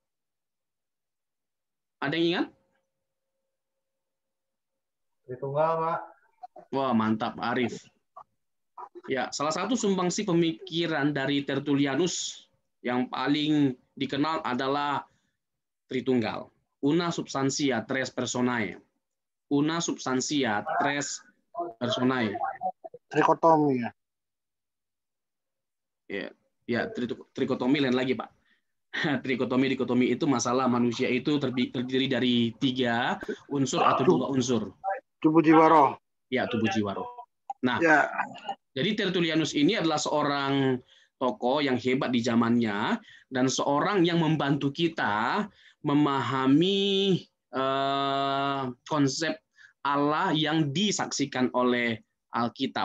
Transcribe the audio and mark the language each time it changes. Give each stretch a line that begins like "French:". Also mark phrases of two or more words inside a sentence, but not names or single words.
Indonesian: Ada yang ingat? Tritunggal, Pak. Wah, mantap, Arif. Ya, salah satu sumbangsi pemikiran dari Tertullianus yang paling dikenal adalah Tritunggal.
Latin: Una substantia tres personae. Una substantia tres personae.
Indonesian: Trikotomi ya. Ya, trikotomi lain lagi, Pak. Dikotomi itu masalah manusia itu terdiri dari 3 unsur atau 2 unsur. Tubuh jiwa roh. Ya, tubuh jiwa roh. Nah, ya. Jadi Tertullianus ini adalah seorang tokoh yang hebat di zamannya dan seorang yang membantu kita memahami konsep Allah yang disaksikan oleh Alkitab.